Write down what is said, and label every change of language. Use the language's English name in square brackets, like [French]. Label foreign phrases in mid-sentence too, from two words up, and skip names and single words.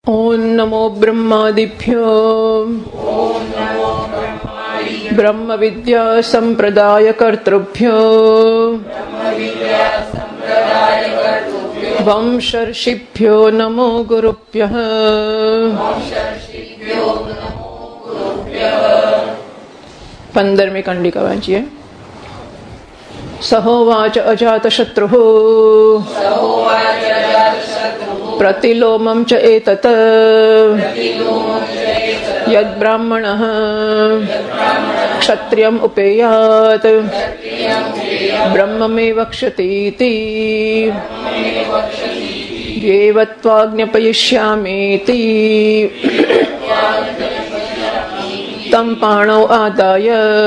[Sanskrit] ओम नमो ब्रह्मादिभ्यो ब्रह्म विद्या संप्रदाय कर्तृभ्यो वंशर्षिभ्यो नमो गुरुभ्यः। [Gujarati] 15મી કંડિકા વાંચીએ. [Sanskrit] सहोवाच अजातशत्रुः प्रतिलोमं च एतत यद्ब्राह्मणः क्षत्रियम उपेयात ब्रह्ममेव वक्ष्यतीति येवत्वाज्ञपयिष्यामीति तं पाणौ आदाय